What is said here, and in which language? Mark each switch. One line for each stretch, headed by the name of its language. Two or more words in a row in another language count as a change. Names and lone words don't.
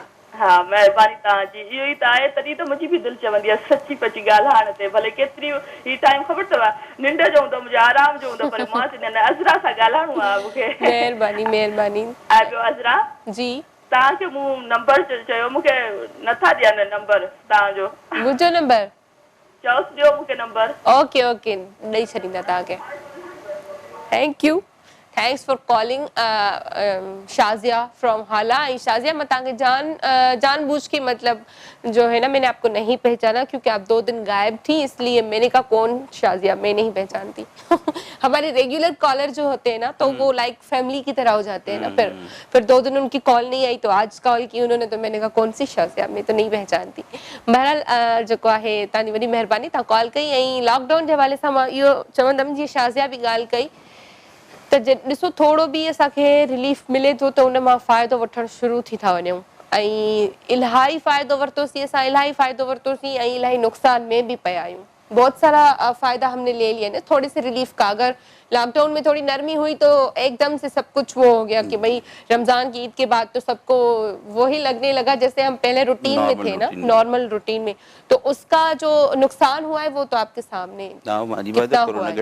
Sindhi: हा महिरबानी तव्हांजी, इहो ई त आहे, तॾहिं त मुंहिंजी बि दिलि चवंदी आहे सची पची ॻाल्हाइण ते, भले केतिरी ही टाइम ख़बर अथव निंड जो हूंदो, मुंहिंजे आराम जो हूंदो, पर मां चवंदी आहियां अज़रा सां ॻाल्हाइणो आहे मूंखे। महिरबानी महिरबानी। ऐं ॿियो अज़रा जी तव्हांखे मूं नंबर चयो, मूंखे नथा ॾियनि नंबर तव्हांजो, मुंहिंजो नंबर? चयोसि ॾियो मूंखे नंबर।
English: OK OK,
Sindhi: ॾेई छॾींदा तव्हांखे।
English: thank you thanks for calling Shazia from Hala.
Hindi: शाजिया मैं तव्हांखे जानबूझ के मतलब जो है ना मैंने आपको नहीं पहचाना क्योंकि आप 2 दिन गायब थी, इसलिए मैंने कहा कौन शाजिया, मैं नहीं पहचानती। हमारे रेगुलर कॉलर जो होते हैं ना तो वो लाइक फैमिली की तरह हो जाते हैं ना। फिर 2 दिन उनकी कॉल नहीं आई तो आज कॉल की उन्होंने, तो मैंने कहा कौन सी शाजिया, मैं तो नहीं पहचानती।
Sindhi: बहरहाल जेको आहे तव्हांजी वॾी महिरबानी, तव्हां कॉल कई। ऐं लॉकडाउन जे हवाले सां मां इहो चवंदमि जीअं शाजिया बि ॻाल्हि कई त ॾिसो थोरो बि असांखे रिलीफ मिले थो त उन मां फ़ाइदो वठणु शुरू थी था वञूं ऐं इलाही फ़ाइदो वरितोसीं असां, इलाही फ़ाइदो वरितोसीं ऐं इलाही नुक़सान में भी पया आहियूं।
Hindi: बहुत सारा फ़ायदा हमने ले लिए ना थोड़े से रिलीफ का। अगर लॉकडाउन में थोड़ी नरमी हुई तो एकदम से सब कुछ वो हो गया कि भाई रमज़ान की ईद के बाद तो सबको वही लगने लगा जैसे हम पहले रूटीन में थे ना, नॉर्मल रूटीन में। तो उसका जो नुकसान हुआ है वो तो आपके सामने कितना हुआ है।